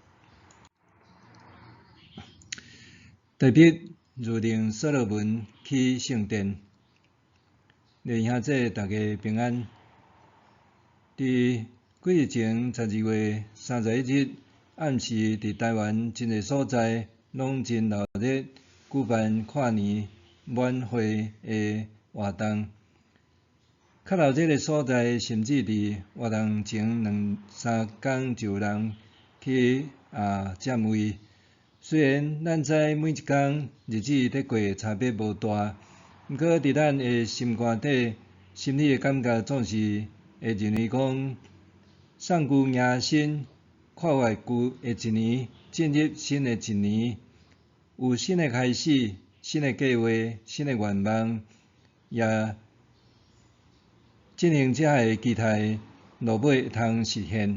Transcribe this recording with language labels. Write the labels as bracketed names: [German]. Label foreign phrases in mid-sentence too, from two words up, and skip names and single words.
[Min Nan Chinese] 大卫如令所罗门起圣殿，弟兄姊大家平安。伫几日前12月31日暗时，伫台湾真侪所在拢真热烈举办跨年晚会的活动。较热烈的所在，甚至伫活动前2-3天就有人去占位。虽然咱知每一天日子在过差别无大，毋过伫咱的心肝底、心里的感觉总是会认为讲，送旧迎新，跨越旧的一年，进入新的一年，有新的开始、新的计划、新的愿望，也进行遮个期待，落尾会通实现。